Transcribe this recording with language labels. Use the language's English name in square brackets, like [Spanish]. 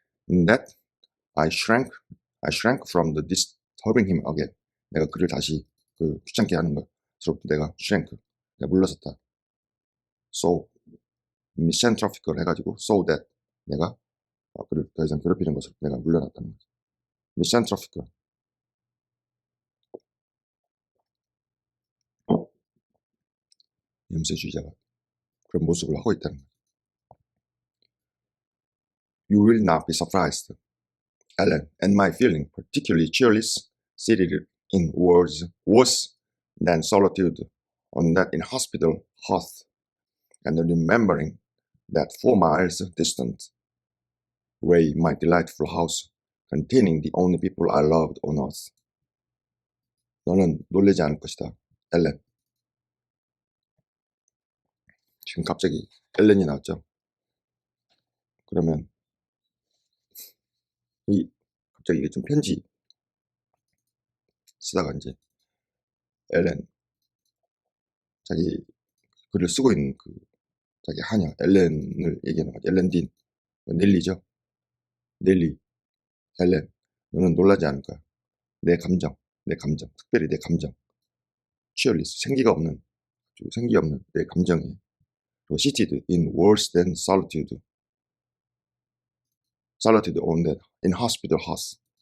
[English] In that I shrank from the disturbing him again. [Korean] 내가 그를 다시 귀찮게 하는 것으로부터 내가 물러섰다. So misanthropical 해가지고 [English] so that [Korean] 내가 그를 더 이상 괴롭히는 것으로 내가 물러났다는 거죠. misanthropical, 염세주의자가 그런 모습을 하고 있다는 거죠. [English] You will not be surprised, Ellen, and my feeling particularly cheerless, seated in words worse than solitude on that inhospitable hearth, and remembering that 4 miles distant lay my delightful house, containing the only people I loved on earth. [Korean] 너는 놀라지 않을 것이다, 엘렌. 지금 갑자기 엘렌이 나왔죠. 그러면 갑자기 이게 좀 편지 쓰다가 이제 엘렌, 자기 글을 쓰고 있는 그 자기 하녀 엘렌을 얘기하는 거죠. 엘렌 딘, 넬리죠. 넬리, 엘렌, 너는 놀라지 않을 거야. 내 감정, 특별히 내 감정, cheerless, 생기 없는 내 감정이 [English] seated in worse than solitude on that inhospitable hearth.